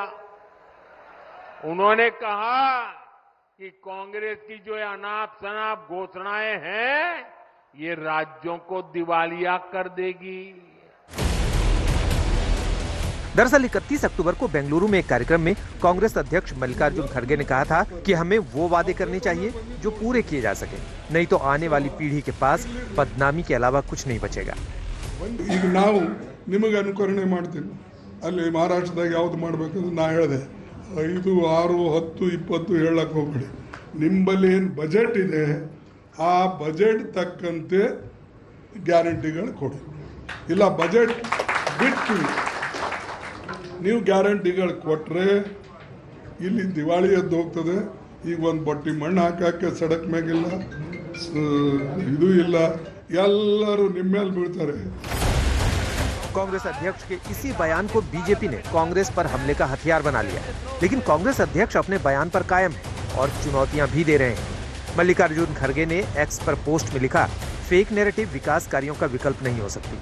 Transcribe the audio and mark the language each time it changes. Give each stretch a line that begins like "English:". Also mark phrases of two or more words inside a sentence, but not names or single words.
Hindi: उन्होंने कहा कि कांग्रेस की जो अनाप शनाप घोषणाएं हैं, ये राज्यों को दिवालिया कर देगी। दरअसल 31 अक्टूबर को बेंगलुरु में एक कार्यक्रम में कांग्रेस अध्यक्ष मल्लिकार्जुन खड़गे ने कहा था कि हमें वो वादे करने चाहिए जो पूरे किए जा सके, नहीं तो आने वाली पीढ़ी के पास बदनामी के अलावा कुछ नहीं बचेगा।
Kannada: ಈಗ ನಾವು ನಿಮಗೆ ಅನುಕರಣೆ ಮಾಡ್ತೀನಿ, ಅಲ್ಲಿ ಮಹಾರಾಷ್ಟ್ರದಾಗ ಯಾವ್ದು ಮಾಡಬೇಕಂದ್ರೆ ನಾ ಹೇಳಿದೆ 5, 6, 10, 20 ಹೇಳಕ್ ಹೋಗ್ಬೇಡಿ. ನಿಮ್ಮಲ್ಲಿ ಏನು ಬಜೆಟ್ ಇದೆ ಆ ಬಜೆಟ್ ತಕ್ಕಂತೆ ಗ್ಯಾರಂಟಿಗಳು ಕೊಡಿ. ಇಲ್ಲ ಬಜೆಟ್ ಬಿಟ್ಟು ನೀವು ಗ್ಯಾರಂಟಿಗಳು ಕೊಟ್ಟರೆ ಇಲ್ಲಿ ದಿವಾಳಿ ಎದ್ದು ಹೋಗ್ತದೆ. ಈಗ ಒಂದು ಬಟ್ಟಿ ಮಣ್ಣು ಹಾಕಕ್ಕೆ ಸಡಕ್ ಮ್ಯಾಗಿಲ್ಲ, ಇದು ಇಲ್ಲ, ಎಲ್ಲರೂ ನಿಮ್ಮ ಮೇಲೆ ಬೀಳ್ತಾರೆ।
Hindi: कांग्रेस अध्यक्ष के इसी बयान को बीजेपी ने कांग्रेस पर हमले का हथियार बना लिया, लेकिन कांग्रेस अध्यक्ष अपने बयान पर कायम है और चुनौतियां भी दे रहे हैं। मल्लिकार्जुन खड़गे ने एक्स पर पोस्ट में लिखा,
English: fake narrative
Hindi: विकास कार्यों का विकल्प नहीं हो सकती।